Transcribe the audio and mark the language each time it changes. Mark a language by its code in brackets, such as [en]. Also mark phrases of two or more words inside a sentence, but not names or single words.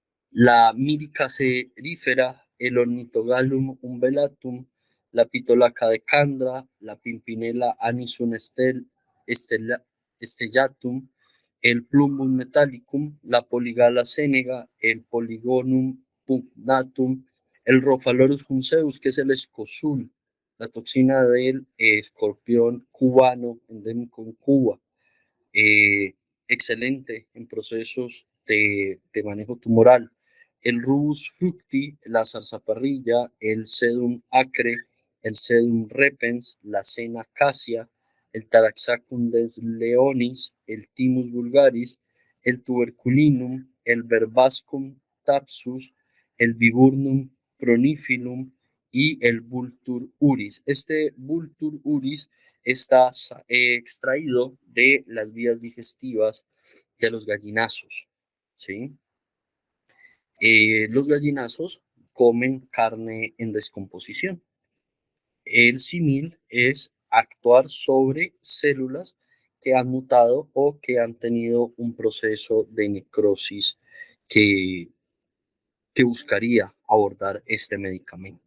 [es] la Mírica cerífera, el Ornithogalum umbellatum, la Pitolaca decandra, la Pimpinela anisum stellatum, el Plumbum metallicum, la Polygala senega, el Polygonum pugnatum, el Rhophalorus funceus, que es el escozul, la toxina del escorpión cubano endémico en Cuba, excelente en procesos de manejo tumoral. El Rubus fructi, la zarzaparrilla, el Sedum acre, el Sedum repens, la Sena cassia, el Taraxacum des leonis, el Thymus vulgaris, el Tuberculinum, el Verbascum tapsus, el Viburnum pronifilum y el Vultur uris. Este Vultur uris está extraído de las vías digestivas de los gallinazos, ¿sí? Los gallinazos comen carne en descomposición. El símil es actuar sobre células que han mutado o que han tenido un proceso de necrosis que, que buscaría abordar este medicamento.